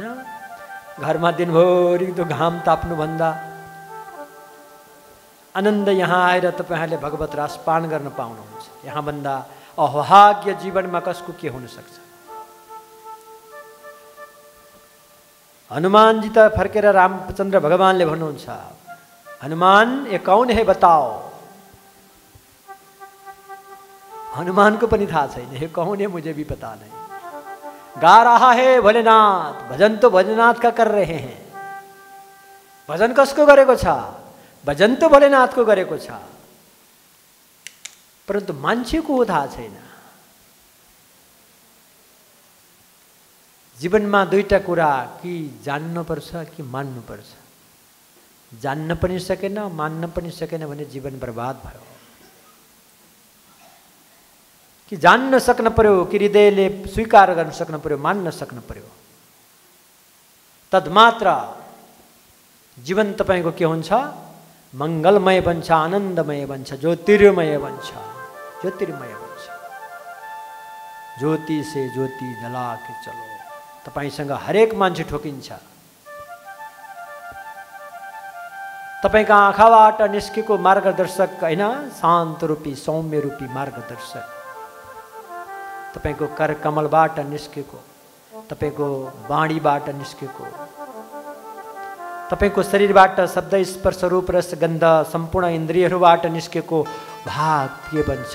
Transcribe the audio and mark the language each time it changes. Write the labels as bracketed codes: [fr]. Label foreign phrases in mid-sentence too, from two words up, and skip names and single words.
[ne] घरमा दिनभरि त्यो घाम ताप्नुभन्दा आनन्द यहाँ आएर तपाईहरूले भगवत रस पान गर्न पाउनुहुन्छ। यहाँ भन्दा अभाग्य जीवनमा कसको के हुन सक्छ। हनुमानजी त फर्केर रामचन्द्र भगवानले भन्नुहुन्छ, [hi] हनुमान ये कौन है बताओ। [ne] हनुमान को पनि थाहा छैन, [hi] ये कौन है मुझे भी पता नहीं। गा रहा है भोलेनाथ, भजन तो भोलेनाथ का कर रहे हैं। [ne] भजन कसको गरेको छ? भजन तो भोलेनाथ को गरेको छ, परन्तु मान्छेको थाहा छैन। जीवनमा 2टा कुरा, कि जान्नुपर्छ कि मान्नुपर्छ। जान्न पनि सकेन, मान्न पनि सकेन भने जीवन बर्बाद भयो। कि जान्न सक्न पर्यो, कि हृदयले स्वीकार गर्न सक्न पर्यो, मान्न सक्न पर्यो। तद्मात्र जीवन तपाईको के हुन्छ? मंगलमय बन्छ, आनन्दमय बन्छ, ज्योतिर्मय बन्छ, ज्योतिर्मय बन्छ। [hi] ज्योति से ज्योति जला के चलो। [ne] तपाईसँग हरेक मान्छे ठोकिन्छ। तपाईका आँखाबाट निस्केको मार्गदर्शक हैन, शान्त रूपी सौम्य रूपी मार्गदर्शक। तपाईको कर कमलबाट निस्केको, तपाईको वाणीबाट निस्केको, तपाईको शरीरबाट शब्द स्पर्श रूप रस गन्ध सम्पूर्ण इन्द्रियहरूबाट निस्केको भाग के बन्छ?